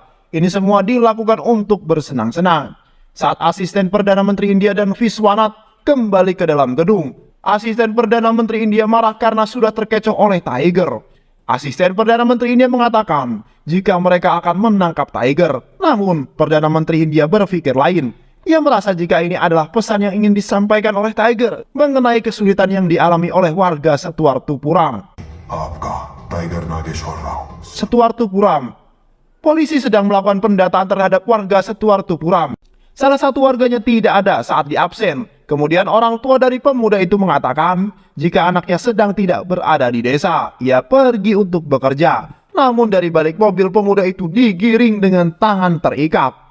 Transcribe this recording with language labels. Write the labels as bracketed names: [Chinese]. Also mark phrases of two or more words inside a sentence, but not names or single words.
[Indonesian] Ini semua dilakukan untuk bersenang-senang. Saat asisten Perdana Menteri India dan Viswanat kembali ke dalam gedung, asisten Perdana Menteri India marah karena sudah terkecoh oleh Tiger. Asisten Perdana Menteri India mengatakan jika mereka akan menangkap Tiger. Namun Perdana Menteri India berpikir lain. Ia merasa jika ini adalah pesan yang ingin disampaikan oleh Tiger mengenai kesulitan yang dialami oleh warga Setuar Tupuram. [Hindi] आपका टाइगर नागेश्वर राव [Indonesian] Setuar Tupuram. Polisi sedang melakukan pendataan terhadap warga Setuar Tupuram. Salah satu warganya tidak ada saat di absen. Kemudian orang tua dari pemuda itu mengatakan jika anaknya sedang tidak berada di desa, ia pergi untuk bekerja. Namun dari balik mobil pemuda itu digiring dengan tangan terikat.